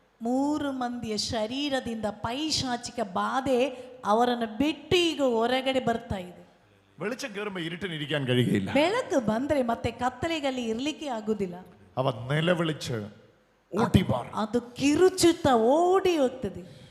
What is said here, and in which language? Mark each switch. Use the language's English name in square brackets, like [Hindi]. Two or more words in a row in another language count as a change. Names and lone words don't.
[Kannada] 3 ಮಂದಿಯ ಶರೀರದಿಂದ ಪೈಶಾಚಿಕ ಬಾಧೆ ಅವರನ್ನು ಬಿಟ್ಟು ಈಗ ಹೊರಗಡೆ ಬರ್ತಾ ಇದೆ. [Malayalam] വെളിച്ചം കയറുമ്പോൾ ഇരുട്ടിനിരിക്കാൻ കഴിയുകയില്ല. [Kannada] ಬೆಳಕು ಬಂದ್ರೆ ಮತ್ತೆ ಕತ್ತಲೆಯಲ್ಲಿ ಇರ್ಲಿಕ್ಕೆ ಆಗುದಿಲ್ಲ. [Malayalam] അവ നിലവിളിച്ച് ഓടി മാറും. [Kannada] ಅದು ಕಿರುಚುತ್ತಾ ಓಡಿ ಹೋಗ್ತದೆ.